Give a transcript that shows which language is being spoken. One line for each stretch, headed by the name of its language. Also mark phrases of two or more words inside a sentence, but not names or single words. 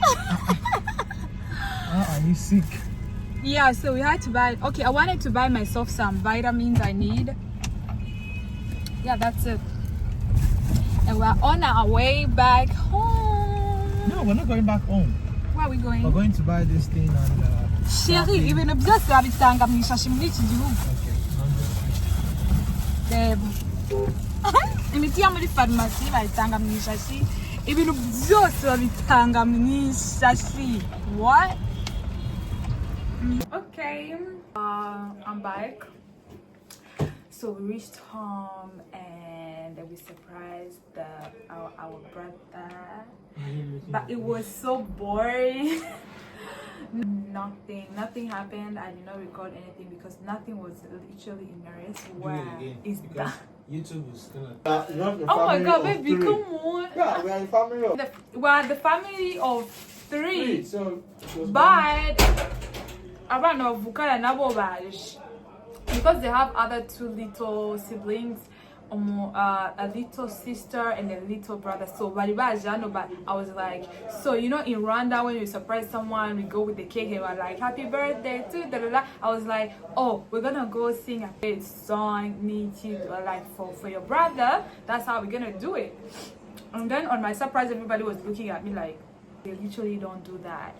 English: Are you sick? Yeah, so we had to buy. Okay, I wanted to buy myself some vitamins I need. Yeah, that's it. And we're on our way back home. No, we're not going back home. Where are we going? We're going to buy this thing and
Kinyarwanda: Chérie, ibintu byose babitanga mu ishashi muri iki gihugu. Imiti ya muri farumasi bayitanga mu ishashi, ibintu byose babitanga mu ishashi.
English: What? Okay, I'm back. So we reached home and we surprised our brother, but it was so boring. Nothing happened. I did not record anything because nothing was literally in the rest. Where is that? YouTube is gonna. Oh my God, baby, come on. Yeah, we are a family of We are the family of three. So But
Kinyarwanda: abana bavukana nabo baje
English: because they have other two little siblings, a little sister and a little brother.
Kinyarwanda: So bari baje hano,
English: but I was like, so you know in Rwanda when you surprise someone, we go with the cake and we're like happy birthday to da da da. I was like, oh, we're gonna go sing a song like for your brother. That's how we're gonna do it. And then on my surprise, everybody was looking at me like, they literally don't do that.